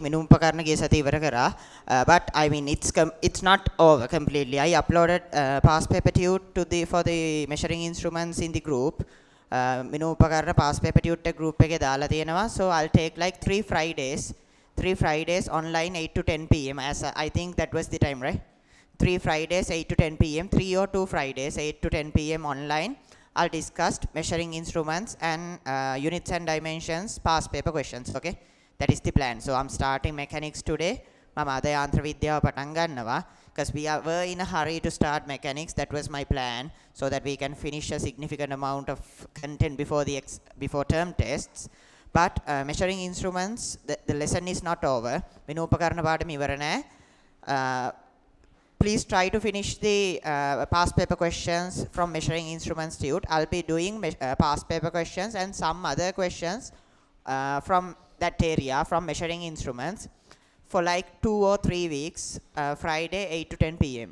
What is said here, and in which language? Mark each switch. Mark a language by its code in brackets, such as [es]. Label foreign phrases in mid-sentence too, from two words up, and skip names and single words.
[si] මිනුම් උපකරණ ගිය සතියේ ඉවර කරා. [en] But I mean it's not over completely. I uploaded past paper tute to the for the measuring instruments in the group. [si] මිනුම් උපකරණ [en] past paper tute group [si] එකේ දාලා තියෙනවා. [en] So I'll take like 3 Fridays online 8 to 10 p.m. as I think that was the time, right? 3 Fridays 8 to 10 p.m. 3 or 2 Fridays 8 to 10 p.m. online. I'll discuss measuring instruments and units and dimensions past paper questions. Okay, that is the plan. So I'm starting mechanics today. [si] මම අද යාන්ත්‍ර විද්‍යාව පටන් ගන්නවා [en] because were in a hurry to start mechanics. That was my plan so that we can finish a significant amount of content before term tests. But measuring instruments, the lesson is not over. [si] මිනුම් උපකරණ පාඩම ඉවර නැහැ. [en] Please try to finish the past paper questions from measuring instruments tute. I'll be doing past paper questions and some other questions from that area from measuring instruments for like 2 or 3 weeks, Friday 8 to 10 p.m.